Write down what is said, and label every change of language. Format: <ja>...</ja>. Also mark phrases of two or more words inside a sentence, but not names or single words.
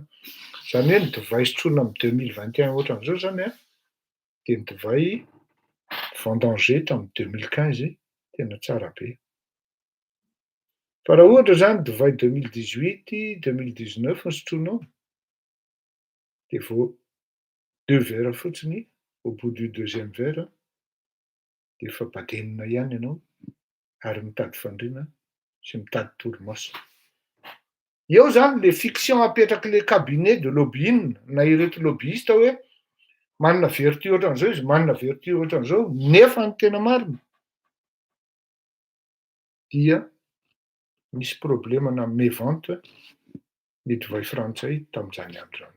<mg>Zany hoe ny divay sotroina amin'ny 2021 ohatran'izao zany de ny divay vendangé tamin'ny 2015 tena tsara be. Fa raha ohatra zany divay 2018, 2019 no sotroinao, de vao 2 verres fotsiny,</mg> <fr>au bout du 2e verre</fr> <mg>de efa badenina ihany ianao ary mitady fandriana sy mitady torimaso. Eo zany le fiction apetraky le</mg> <fr>cabinet de lobbying</fr> <mg>na ireto lobbyiste hoe manana vertu ohatran'izao izy, manana vertu ohatran'izao, nefa ny tena marina dia misy problemana mévente ny divay frantsay tamin'izany andro zany.</mg>